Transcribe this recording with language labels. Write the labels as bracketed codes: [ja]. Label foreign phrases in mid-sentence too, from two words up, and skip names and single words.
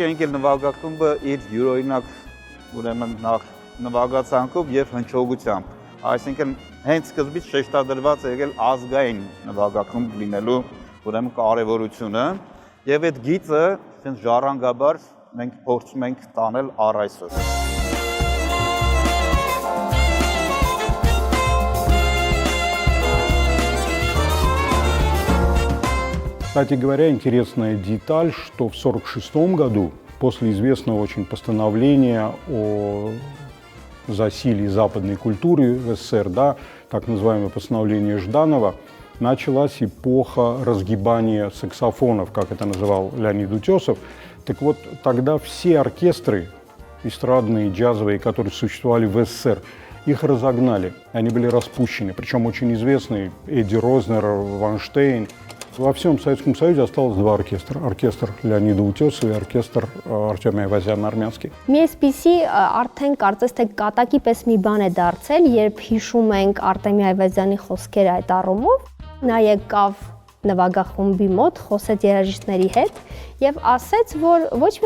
[hy] ընկել նվագախումբը իր յուրօրինակ ուրեմն նախ նվագացանկով եւ հնչողությամբ, այսինքն հենց սկզբից շեշտադրված է եղել ազգային նվագախումբ լինելու ուրեմն կարեւորությունը եւ այդ գիծը հենց ժառանգաբար մենք փորձում ենք տանել առ այսօր։ [ru] Кстати говоря, интересная деталь, что в 1946 году, после известного очень постановления о засилии западной культуры в СССР, да, так называемое постановление Жданова, началась эпоха разгибания саксофонов, как это называл Леонид Утесов. Так вот, тогда все оркестры, эстрадные, джазовые, которые существовали в СССР, их разогнали, они были распущены. Причем очень известные Эдди Рознер, Ванштейн. Во всем Советском Союзе осталось два оркестра. Оркестр Լեոնիդ Ուտյոսова и оркестр Արտյոմ Այվազյան արմյանский։ [hy] Մի այսպիսի արդեն կարծես թե կատակի պես մի բան է դարձել, երբ հիշում ենք Արտեմի Այվազյանի խոսքերը այդ առումով, նա եկավ նվագախումբի մոտ, խոսեց երաժիշտների հետ եւ ասեց, որ ոչ մի